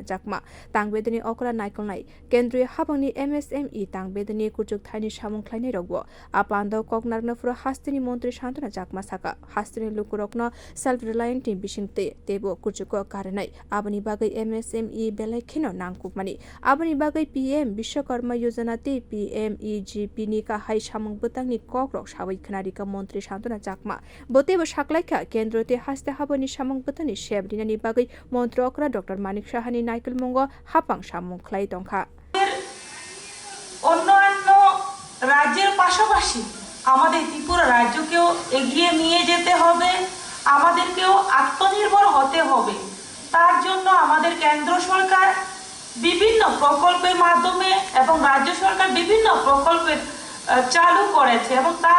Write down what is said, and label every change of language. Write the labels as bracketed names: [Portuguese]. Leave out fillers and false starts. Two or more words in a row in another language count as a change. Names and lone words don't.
[Kok Borok] Jakma tangbe ni okra naikolnai kendriya hapang ni MSME tangbe ni kuchuk thaini samung khlainai rogbo apando koknarna furo haste ni mantri Shantana Jakma saka hastini lukurokno [English] self reliant team [Kok Borok] bisingte tebo kurchuko karanai abani bagai MSME belai khino nangkupmani abani bagai PM Bishwakarma Yojana te PMEGP ni ka hai samung butangni kokrok sabai khnari ka mantri Shantana Jakma botebo saklaikha kendro te haste habani samung butani sebdinani bagai mantrakra Dr. Manik Sahani Naikal Mongo hapang samung khlai tongkha [Bangla] অন্যান্য রাজ্যের পাশাপাশি আমাদের ত্রিপুরা রাজ্যকেও এগিয়ে নিয়ে যেতে হবে আমাদেরকেও আত্মনির্ভর হতে হবে তার জন্য আমাদের কেন্দ্র সরকার বিভিন্ন প্রকল্পের মাধ্যমে এবং রাজ্য সরকার বিভিন্ন প্রকল্পের চালু করেছে এবং তার